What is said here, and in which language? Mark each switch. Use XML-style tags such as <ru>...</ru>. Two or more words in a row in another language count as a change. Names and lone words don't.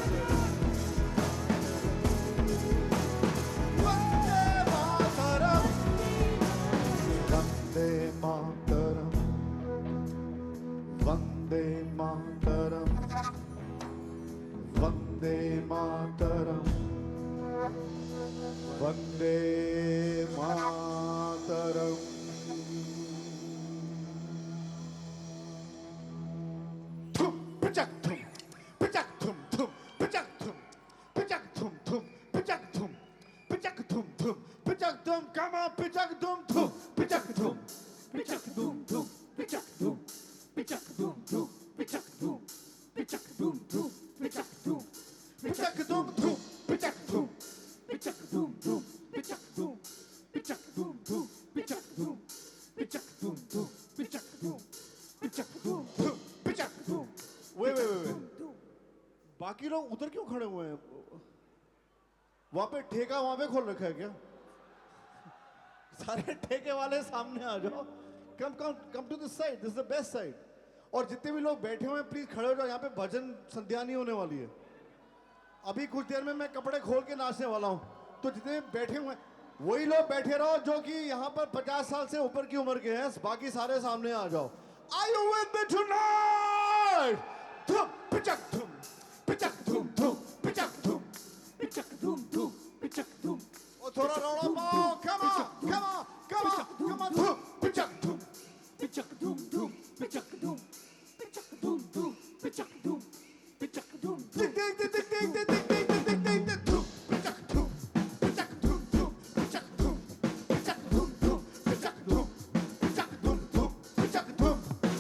<sa>वंदे मातरम, वंदे मातरम, वंदे मातरम, वंदे मातरम, वंदे मातरम। Thum, pachak, thum, pachak, thum, thum, pachak, thum, pachak, thum, thum, pachak, thum, pachak, thum, thum, pachak, thum,</sa> <en>come on, pachak, thum, thum, pachak, thum, pachak, thum, thum, pachak, thum, pachak, thum, thum, pachak, thum, pachak, thum, thum, pachak, thum, pachak, thum, thum, pachak, thum, pachak, thum, thum, pachak, thum, pachak, thum, thum, pachak, thum, pachak, thum, thum, pachak, thum, pachak, thum, thum, pachak, thum। Wait।</en> <hi>बाकी लोग उधर क्यों खड़े हुए हैं? वहां पे ठेका वहां पे खोल रखा है क्या? सारे ठेके वाले सामने आ जाओ।</hi> <en>come to this side, this is the best side.</en> <hi>और जितने भी लोग बैठे हुए हैं प्लीज खड़े हो जाओ, यहाँ पे भजन संध्या नहीं होने वाली है। अभी कुछ देर में मैं कपड़े खोल के नाचने वाला हूँ, तो जितने बैठे हुए वही लोग बैठे रहो जो कि यहाँ पर 50 साल से ऊपर की उम्र के हैं। बाकी सारे सामने आ जाओ।</hi> <en>Are you with me tonight? Thum, pichak, thum, pichak, thum, thum, pichak, thum, pichak, thum, thum, pichak, thum।</en> <hi>और थोड़ा रौला पाओ,</hi> <en>come on, come on, come on, come on, thum, pichak, thum, pichak, thum, thum, pichak, thum, pichak, thum, thum, pichak, thum, pichak, thum, thum, pichak, thum, pichak, thum, pichak, thum, pichak, thum, pichak, thum, pichak, thum, pichak, thum, pichak, thum, pichak, thum,</en>